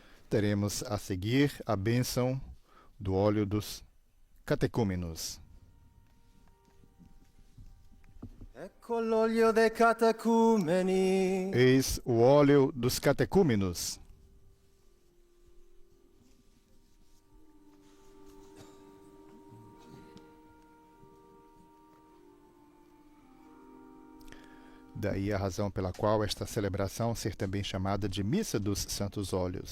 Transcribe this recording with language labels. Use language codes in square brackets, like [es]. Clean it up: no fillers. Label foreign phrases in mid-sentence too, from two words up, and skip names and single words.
[pt] teremos a seguir a bênção do óleo dos catecúmenos. [it] Ecco l'olio dei catecumeni. [pt] Eis o óleo dos catecúmenos. Daí a razão pela qual esta celebração ser também chamada de Missa dos Santos Óleos.